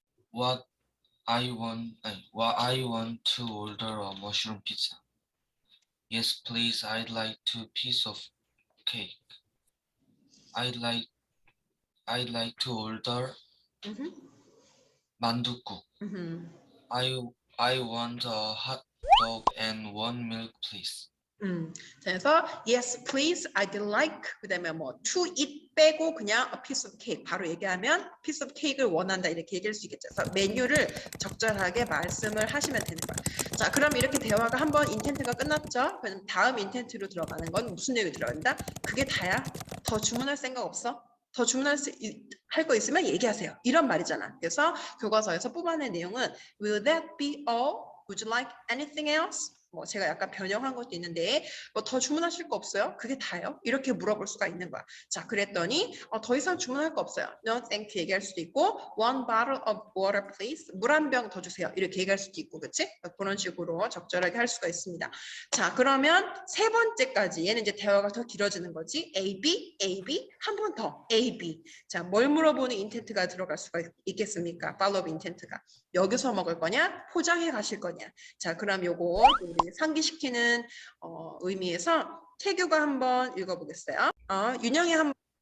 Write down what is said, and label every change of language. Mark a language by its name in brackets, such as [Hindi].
[English] What I want to order a mushroom pizza. Yes, please. I'd like 2 pieces of cake. I'd like to order 만둣국. I want a hot dog and 1 milk, please. [Korean] 그래서 yes, please, I'd like 그다음에 뭐 to eat 빼고 그냥 a piece of cake 바로 얘기하면 piece of cake를 원한다 이렇게 얘기할 수 있겠죠. 그래서 메뉴를 적절하게 말씀을 하시면 되는 거예요. 자, 그럼 이렇게 대화가 한번 인텐트가 끝났죠. 그럼 다음 인텐트로 들어가는 건 무슨 내용이 들어간다? 그게 다야? 더 주문할 생각 없어? 더 주문할 거 있으면 얘기하세요. 이런 말이잖아. 그래서 교과서에서 뽑아낸 내용은 [English] Will that be all? Would you like anything else? [Korean] 뭐 제가 약간 변형한 것도 있는데 뭐 더 주문하실 거 없어요? 그게 다요? 이렇게 물어볼 수가 있는 거야. 자, 그랬더니 더 이상 주문할 거 없어요. [English] No, thank you 얘기할 수도 있고 One bottle of water, please. [Korean] 물 한 병 더 주세요. 이렇게 얘기할 수도 있고, 그렇지? 그런 식으로 적절하게 할 수가 있습니다. 자, 그러면 세 번째까지 얘는 이제 대화가 더 길어지는 거지. A, B, A, B 한 번 더 A, B. 자, 뭘 물어보는 인텐트가 들어갈 수가 있겠습니까? 팔로업 인텐트가. 여기서 먹을 거냐? 포장해 가실 거냐? 자, 그럼 요거 우리 상기시키는 의미에서 태규가 한번 읽어보겠어요. 윤영이 한번.